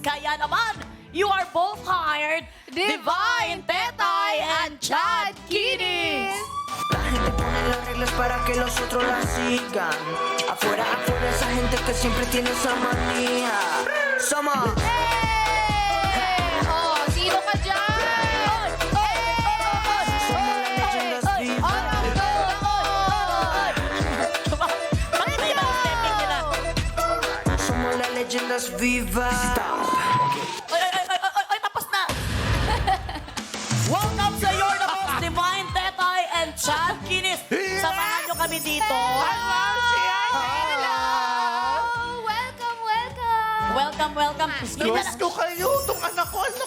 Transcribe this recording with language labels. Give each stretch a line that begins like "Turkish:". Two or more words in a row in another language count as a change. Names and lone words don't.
Filipino: Kaya naman,
English: you are both hired, Divine Tetay and Chad Kinis.
Spanish: La gente pone las reglas para que los otros las sigan. Afuera, esa gente que siempre tiene esa manía. Somos.
Filipino: Hey! Oh, sino ka dyan?
Spanish: Somos las leyendas vivas.
Filipino: Bakit may mga stepping nila?
Spanish: Somos las leyendas vivas.
Filipino: Ay, tapos na! Welcome sa Your the Boss, Divine Tetay and Chad Kinis. Samahan nyo kami dito.
English: Hello! Welcome, welcome! Welcome.
Filipino: Namiss ko kayo. Itong anak ko, ang ganda.